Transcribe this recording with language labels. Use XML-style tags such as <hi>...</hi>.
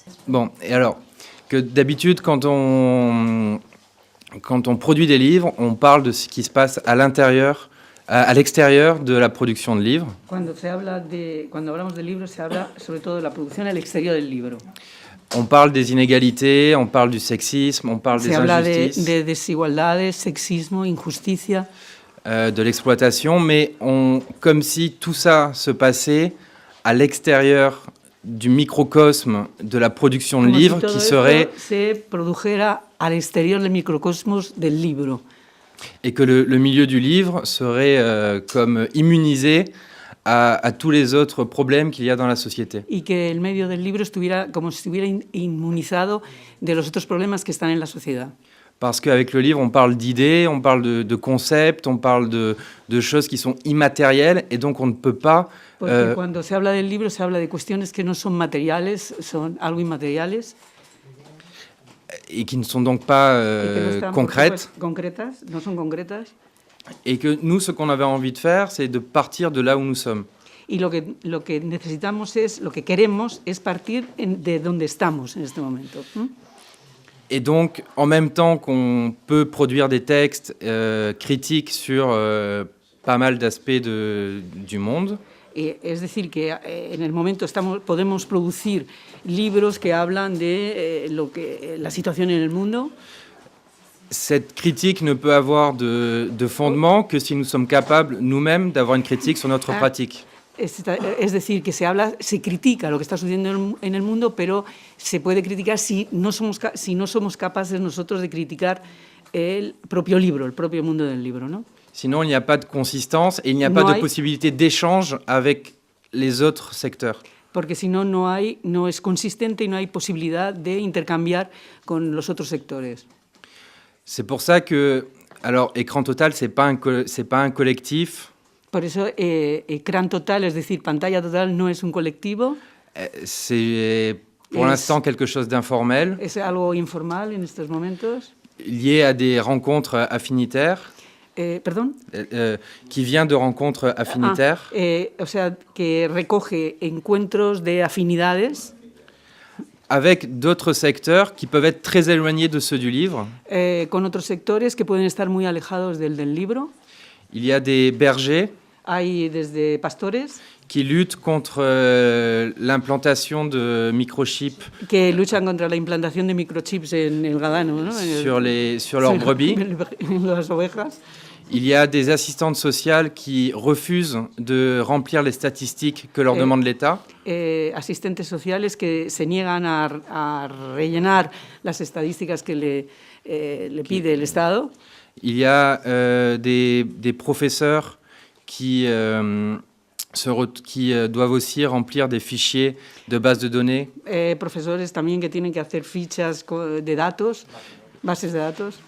<fr>Bon, et alors, que d'habitude, quand on produit des livres, on parle de ce qui se passe à l'extérieur de la producción de livres.</fr> <es>Cuando hablamos de libros, se habla sobre todo de la producción al exterior del libro.</es> <fr>On parle des inégalités, on parle du sexisme, on parle des injustices.</fr> <es>Se habla de desigualdades, sexismo, injusticia.</es> <fr>De l'exploitation, mais comme si tout ça se passait à l'extérieur du microcosme de la production de livres, qui serait...</fr> <es>se produjera al exterior del microcosmos del libro.</es> <fr>Et que le milieu du livre serait comme immunisé à tous les autres problèmes qu'il y a dans la société.</fr> <es>Y que el medio del libro estuviera como si estuviera inmunizado de los otros problemas que están en la sociedad.</es> <fr>Parce qu'avec le livre, on parle d'idées, on parle de concepts, on parle de choses qui sont immatérielles, et donc on ne peut pas...</fr> <es>Porque cuando se habla del libro, se habla de cuestiones que no son materiales, son algo inmateriales.</es> <fr>et qui ne sont donc pas</fr> <es>y que no están, por</es> <fr>concrètes.</fr> <es>supuesto, concretas, no son concretas.</es> <fr>Et que nous, ce qu'on avait envie de faire, c'est de partir de là où nous sommes.</fr> <es>Y lo que necesitamos es, lo que queremos es partir de donde estamos en este momento.</es> <fr>Et donc, en même temps qu'on peut produire des textes critiques sur pas mal d'aspects du monde,</fr> <es>Es decir, que en el momento podemos producir libros que hablan de la situación en el mundo.</es> <fr>cette critique ne peut avoir de fondement que si nous sommes capables nous-mêmes d'avoir une critique sur notre pratique.</fr> <es>Es decir, que se critica lo que está sucediendo en el mundo, pero se puede criticar si no somos capaces nosotros de criticar el propio libro, el propio mundo del libro, ¿no?</es> <fr>Sinon, il n'y a pas de consistance et il n'y a pas de possibilité d'échange avec les autres secteurs.</fr> <es>Porque si no, no es consistente y no hay posibilidad de intercambiar con los otros sectores.</es> <fr>C'est pour ça que, alors, Écran Total, c'est pas un collectif.</fr> <es>Por eso, Ecran Total, es decir, Pantalla Total, no es un colectivo.</es> <fr>C'est pour l'instant quelque chose d'informel.</fr> <es>Es algo informal en estos momentos.</es> <fr>Lié à des rencontres affinitaires.</fr> <es>Perdón.</es> <fr>Qui vient de rencontres affinitaires.</fr> <es>O sea, que recoge encuentros de afinidades.</es> <fr>Avec d'autres secteurs qui peuvent être très éloignés de ceux du livre.</fr> <es>Con otros sectores que pueden estar muy alejados del libro.</es> <fr>Il y a des bergers.</fr> <es>Hay desde pastores.</es> <fr>Qui luttent contre l'implantation de microchips.</fr> <es>Que luchan contra la implantación de microchips en el ganado, ¿no?</es> <fr>Sur leurs brebis.</fr> <es>En las ovejas.</es> <fr>Il y a des assistantes sociales qui refusent de remplir les statistiques que leur demande l'État.</fr> <es>Asistentes sociales que se niegan a rellenar las estadísticas que le pide el Estado.</es> <fr>Il y a des professeurs qui doivent aussi remplir des fichiers de base de données.</fr> <es>Profesores también que tienen que hacer fichas de datos, bases de datos.</es>